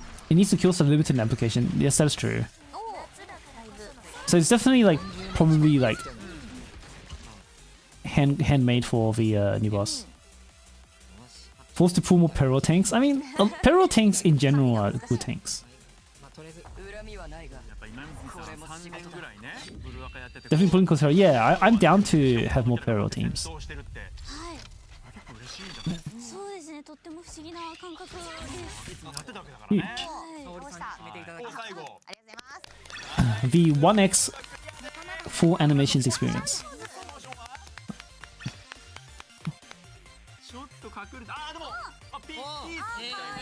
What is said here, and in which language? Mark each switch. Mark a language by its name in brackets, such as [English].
[English] It needs to kill some limited application. Yes, that is true. [Japanese] おお、だいぶ。 [English] So it's definitely like probably like handmade for the new boss. Forced to pull more Pero tanks. I mean, Pero tanks in general are good tanks. [Japanese] まあとりあえず恨みはないがやっぱ今泉さん3年ぐらいねブルーアカやってて。 [English] Definitely pulling Pero. Yeah, I'm down to have more Pero teams. [Japanese] そうしてるって。はい。結構嬉しいんじゃないですか。そうですね。とっても不思議な感覚です。いつもやってたわけだからね。沙織さんに決めていただきおました。最後。ありがとうございます。 [English] The 1x full animations experience. [Japanese] ちょっと隠れて。あーでもピースみたいな。